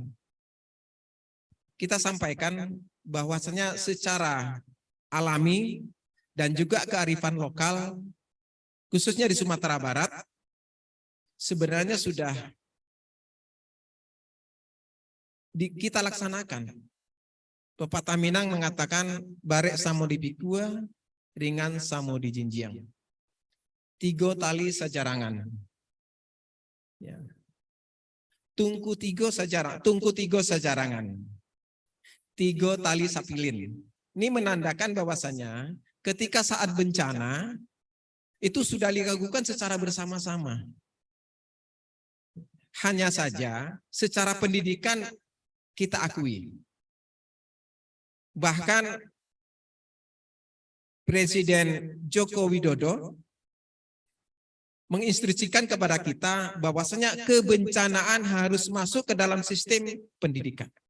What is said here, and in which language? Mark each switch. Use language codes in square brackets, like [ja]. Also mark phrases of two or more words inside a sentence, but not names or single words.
[id] Kita sampaikan bahwasanya secara alami dan juga kearifan lokal, khususnya di Sumatera Barat, sebenarnya sudah kita laksanakan. Pepatah Minang mengatakan, [min] barek samo di pikua, ringan samo di jinjiang. Tigo tali sajarangan. Ya. Tungku tigo sajarangan. Tigo tali sapilin. [id] Ini menandakan bahwasanya ketika saat bencana itu sudah dilakukan secara bersama-sama. Hanya saja secara pendidikan kita akui. Bahkan Presiden Joko Widodo menginstruksikan kepada kita bahwasanya kebencanaan harus masuk ke dalam sistem pendidikan.